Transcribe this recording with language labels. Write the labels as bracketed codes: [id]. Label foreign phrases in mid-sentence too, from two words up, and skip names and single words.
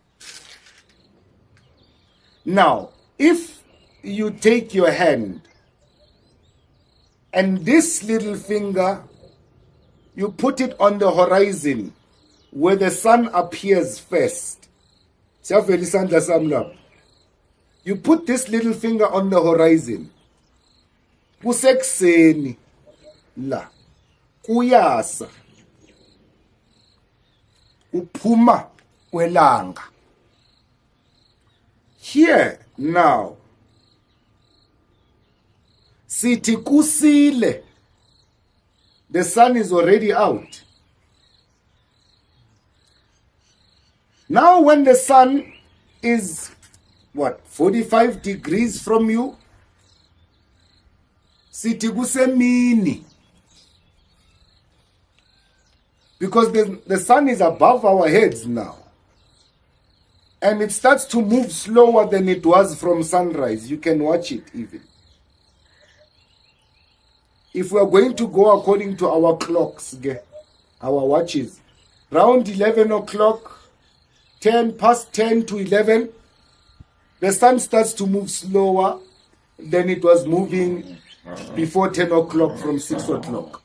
[en] Now, if you take your hand and this little finger, you put it on the horizon where the sun appears first. You put this little finger on the horizon. [zu] Kusekseni la kuyasa uphuma kwelanga. [en] Here now, [zu] sithi kusile. [en] The sun is already out. Now when the sun is, 45 degrees from you, [zu] sithi kusemini. [en] Because the sun is above our heads now. And it starts to move slower than it was from sunrise. You can watch it even. If we are going to go according to our clocks, our watches, around 11 o'clock, 10 past 10 to 11, the sun starts to move slower than it was moving before 10 o'clock from 6 o'clock.